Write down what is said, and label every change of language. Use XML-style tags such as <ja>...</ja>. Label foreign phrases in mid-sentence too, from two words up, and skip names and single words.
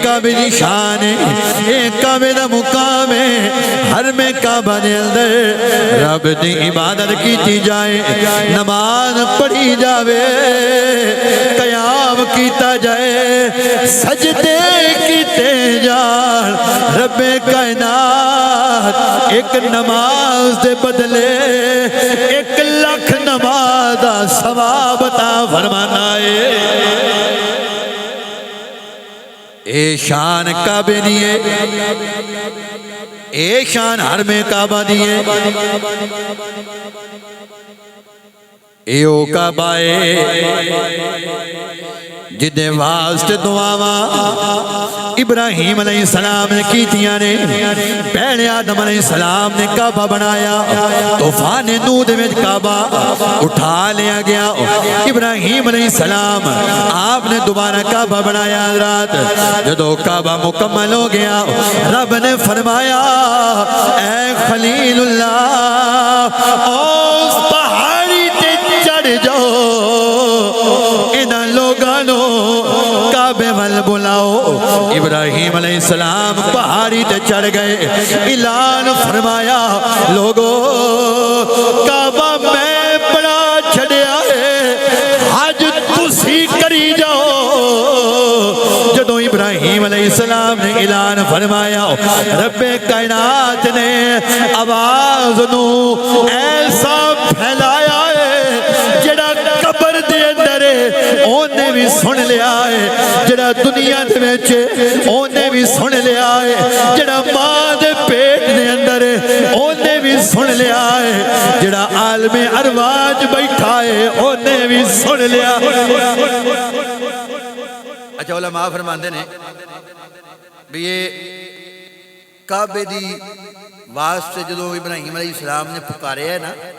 <pa>کعبے دی شان ہے ایک کعبے دا مقام ہے ہر میں کعبہ دے اندر رب دی عبادت کیتی جائے نماز پڑھی جاوے قیام کیتا جائے سجدے کیتے جان رب کائنات ایک نماز دے بدلے 1 لاکھ نماز دا ثواب عطا فرمانا اے شان کعبے دیئے اے شان حرم کعبہ دیئے ایو کعبہ جدے واسطے دعاواں ابراہیم علیہ السلام نے کیتیاں نے پہلے آدم علیہ السلام نے کعبہ بنایا</pa> <ur>طوفان نوح میں کعبہ اٹھا لیا گیا</ur> <pa>ابراہیم علیہ السلام آپ نے دوبارہ کعبہ بنایا حضرات جدو کعبہ مکمل ہو گیا رب نے فرمایا اے خلیل اللہ اس پہاڑی تے چڑھ جاؤ انہاں لوگانو کعبے وال بلاؤ ابراہیم علیہ السلام پہاڑی تے چڑھ گئے اعلان فرمایا لوگو کعبہ میں بڑا چھڑیا ہے حج تسی کری جاؤ جدو ابراہیم علیہ السلام نے اعلان فرمایا رب کائنات نے آواز نو ایسا پھیلایا ہے جڑا قبر دے اندر اونے بھی سن لیا ہے جڑا دنیا دے وچ اونے بھی سن لیا ہے جڑا ماں دے پیٹ دے اندر اونے بھی سن لیا ہے جڑا عالم ارواح بیٹھا ہے اونے بھی سن لیا اچھا علماء فرماندے نے بھی یہ کعبے دی واسطے جدو ابراہیم علیہ السلام نے پکارے ہے نا</pa>